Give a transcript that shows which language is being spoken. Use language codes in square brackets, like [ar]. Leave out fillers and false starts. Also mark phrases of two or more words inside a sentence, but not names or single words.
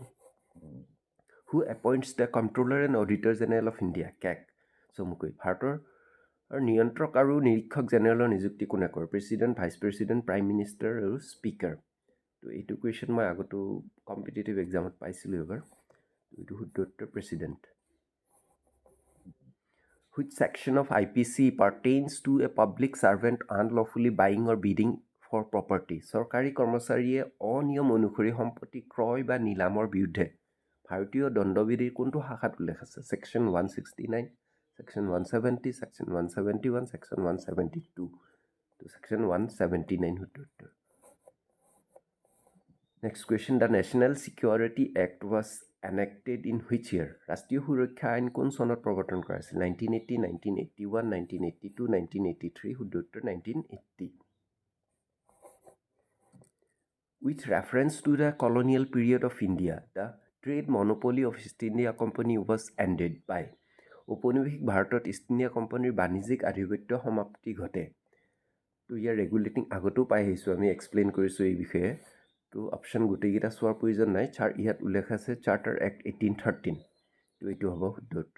[en] Who appoints the Comptroller and Auditor General of India? [as] কেক চমুকৈ। ভাৰতৰ নিয়ন্ত্ৰক আৰু নিৰীক্ষক জেনেৰেলৰ নিযুক্তি কোনে কৰে? [en] President, Vice President, Prime Minister [as] আৰু স্পীকাৰ। তো এইটো কুৱেশ্যন মই আগতো [en] competitive exam [as] পাইছিলোঁ এবাৰ। এইটো শুদ্ধ উত্তৰ প্ৰেচিডেণ্ট। [en] Which section of IPC pertains to a public servant unlawfully buying or bidding for property? [as] চৰকাৰী কৰ্মচাৰীয়ে অনিয়ম অনুসৰি সম্পত্তি ক্ৰয় বা নিলামৰ বিৰুদ্ধে ভাৰতীয় দণ্ডবিধিৰ কোনটো শাখাত উল্লেখ আছে? [en] Section 169, Section 170, Section 171, Section 172. [as] তো ছেকশ্যন 179 শুদ্ধ উত্তৰ। [en] Next question, the National Security Act was enacted in which year? [as] ৰাষ্ট্ৰীয় সুৰক্ষা আইন কোন চনত প্ৰৱৰ্তন কৰা হৈছিল? 1980, 1981, 1982, 1983। শুদ্ধ উত্তৰ 1980। [en] With reference to the colonial period of India, the trade monopoly of East India Company was ended by? [as] ঔপনিৱেশিক ভাৰতত ইষ্ট ইণ্ডিয়া কোম্পানীৰ বাণিজ্যিক আধিপত্য সমাপ্তি ঘটে। তো ইয়াৰ ৰেগুলেটিং আগতেও পাই আহিছোঁ, আমি এক্সপ্লেইন কৰিছোঁ এই বিষয়ে। তো অপশ্যন গোটেইকেইটা চোৱাৰ প্ৰয়োজন নাই। ইয়াত উল্লেখ আছে চাৰ্টাৰ এক্ট 1813। তো এইটো হ'ব শুদ্ধ উত্তৰ।